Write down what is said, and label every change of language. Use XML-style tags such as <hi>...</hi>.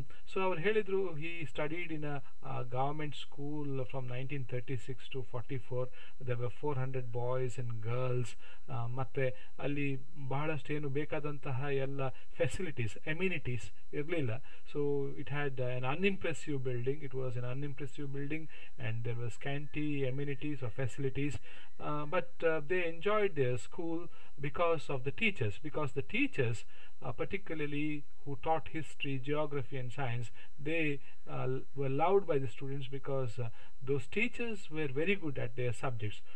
<en>So</en> <kn>ಅವರು ಹೇಳಿದ್ರು,</kn> <en>he studied in a government school from 1936 to 44. There were 400 boys and girls.</en> <kn>ಮತ್ತೆ ಅಲ್ಲಿ ಬಹಳಷ್ಟು ಏನು ಬೇಕಾದಂತಹ ಎಲ್ಲ ಫೆಸಿಲಿಟೀಸ್, ಎಮ್ಯುನಿಟೀಸ್ ಇರಲಿಲ್ಲ.</kn> <en>So it had an unimpressive building. It was an unimpressive building, and there were scanty amenities or facilities. But they enjoyed their school because of the teachers. Because the teachers, particularly who taught history, geography, and science, they were loved by the students because those teachers were very good at their subjects.</en>